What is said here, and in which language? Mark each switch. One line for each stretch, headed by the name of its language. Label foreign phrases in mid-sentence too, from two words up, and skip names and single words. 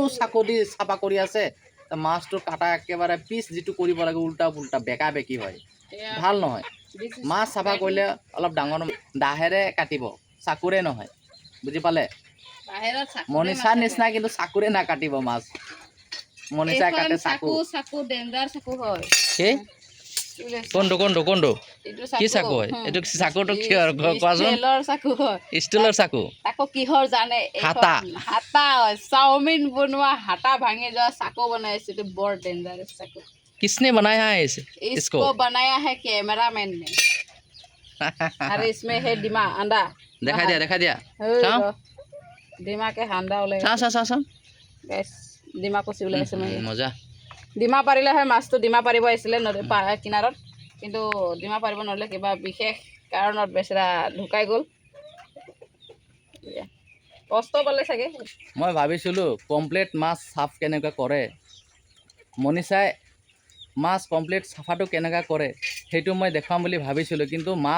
Assamese: চাকু দি চাফা কৰি আছে মাছটো কাটা একেবাৰে পিচ যিটো কৰিব লাগে উল্টা পুল্টা বেকা বেকি হয় ভাল নহয় মাছ চাফা কৰিলে অলপ ডাঙৰ দাহেৰে কাটিব চাকুৰে নহয় বুজি পালে মনিষাৰ নিচিনা কিন্তু চাকুৰে নাকাটিব মাছ মনিষাই কাটে চাকু কোনটো কি চাকু হয় এইটো চাকুটো কিহৰ কোৱাচোন ষ্টিলৰ চাকু আকৌ কিহৰ জানে হাতা চাওমিন বনোৱা হাতা ভাঙি যোৱা চাকু বনাইছে এইটো বৰ ডেঞ্জাৰাছ চাকু
Hindi: किसने बनाया है इसको बनाया है कैमरामैन ने और इसमें है डिमा अंडा देखा दिया डिमा के अंडा
Assamese: ওলাই গাইস ডিমা কচি ওলাই আছে মই মজা ডিমা পাৰিলে হয় মাছটো ডিমা পাৰিব আহিছিলে নদী কিনাৰত কিন্তু ডিমা পাৰিব নোৱাৰিলে কিবা বিশেষ কাৰণত বেচেৰা ঢুকাই গ'ল কষ্ট পালে চাগে মই ভাবিছিলোঁ কমপ্লিট মাছ চাফ কেনেকৈ কৰে মনিষাই মাছ কমপ্লিট চাফাটো কেনেকৈ কৰে সেইটো মই দেখাম বুলি ভাবিছিলোঁ কিন্তু মাছ